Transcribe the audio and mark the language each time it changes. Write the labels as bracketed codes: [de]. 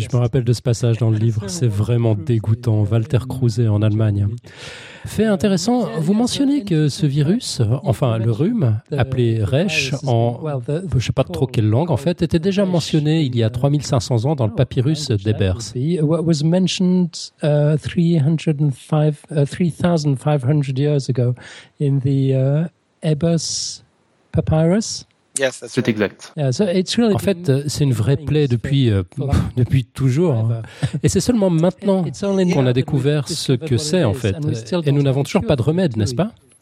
[fr] je me rappelle de ce passage dans le livre. C'est vraiment dégoûtant. Walter Kruse en Allemagne. Fait intéressant, vous mentionnez que ce virus, enfin le rhume, appelé Resch en, je ne sais pas trop quelle langue en fait, était déjà mentionné il y a 3500 ans dans le papyrus d'Ebers. [en] What was mentioned 3500 years ago in the Ebers papyrus? Yes, that's right. [fr] C'est exact. [en] Yeah, so it's really [fr] en fait, c'est une vraie plaie depuis, depuis toujours. Hein. Et c'est seulement maintenant qu'on a découvert ce que c'est, en fait. Et nous n'avons toujours pas de remède, n'est-ce pas?